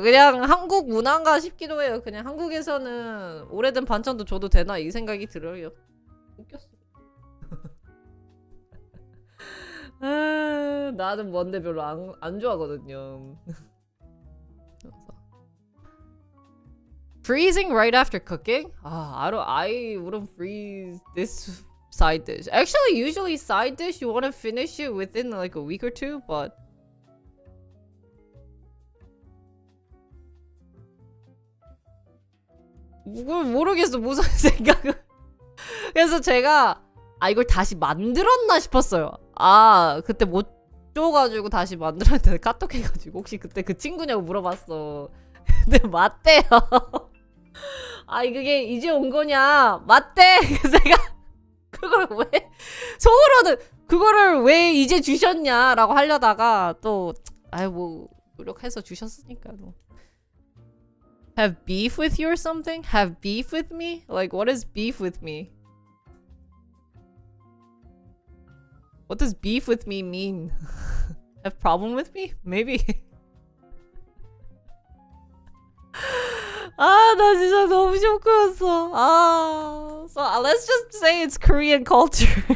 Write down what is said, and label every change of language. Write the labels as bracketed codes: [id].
[ko] 그냥 한국 문화인가 싶기도 해요. 그냥 한국에서는 오래된 반찬도 줘도 되나 이 생각이 들어요. 웃겼어. 나는 뭔데 별로 안 좋아하거든요. [en] Freezing right after cooking? I wouldn't freeze this side dish. Actually, usually side dish you want to finish it within like a week or two, but [ko] 모르겠어 무슨 생각을. 그래서 제가 이걸 다시 만들었나 싶었어요. 그때 못 줘가지고 다시 만들었는데 카톡 해가지고 혹시 그때 그 친구냐고 물어봤어. 근데 맞대요. 아니 그게 이제 온 거냐? 맞대. 그래서 내가 그걸 왜 속으로는 그거를 왜 이제 주셨냐라고 하려다가 또 아유 뭐 노력해서 주셨으니까 뭐. [en] Have beef with you or something? Have beef with me? Like what is beef with me? What does beef with me mean? Have problem with me? Maybe. [ko] 아, 나 진짜 너무 쇼크였어. [en] 아, so let's just say it's Korean culture.